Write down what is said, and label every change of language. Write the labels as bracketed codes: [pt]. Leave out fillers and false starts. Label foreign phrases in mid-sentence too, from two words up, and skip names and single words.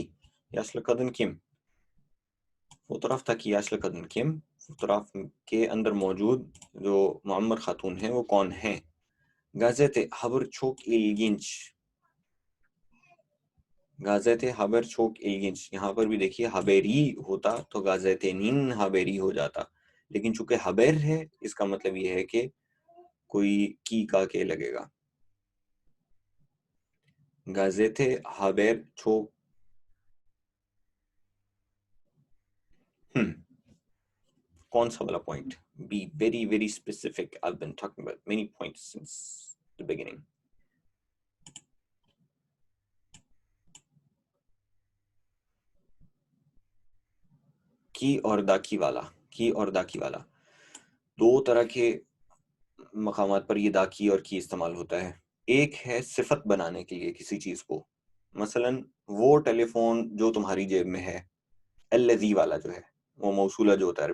[tr] Yaşlı kadın kim? fotoğraf taki yaşlı kadın kim? [ur] fotoğraf کے اندر موجود جو معمر خاتون ہیں وہ کون ہیں؟ [tr] Gazete haber çok ilginç. Gazete haber çok ilginç. [ur] یہاں پر بھی دیکھیے haberi ہوتا تو [tr] gazetenin haberi [ur] ہو جاتا، لیکن چونکہ haber ہے اس کا مطلب یہ ہے کہ کوئی کی کا کے لگے گا۔ [tr] Gazete haber çok [ur] کون سا والا پوائنٹ؟ [en] be very very specific. I've been talking about many points since the beginning. [ur] کی اور داکی والا، کی اور داکی والا، دو طرح کے مقامات پر یہ داکی اور کی استعمال ہوتا ہے، ایک ہے صفت بنانے کے لیے کسی چیز کو، مثلا وہ ٹیلی فون جو تمہاری جیب میں ہے، الذی والا جو ہے وہ موصولہ جو ہوتا ہے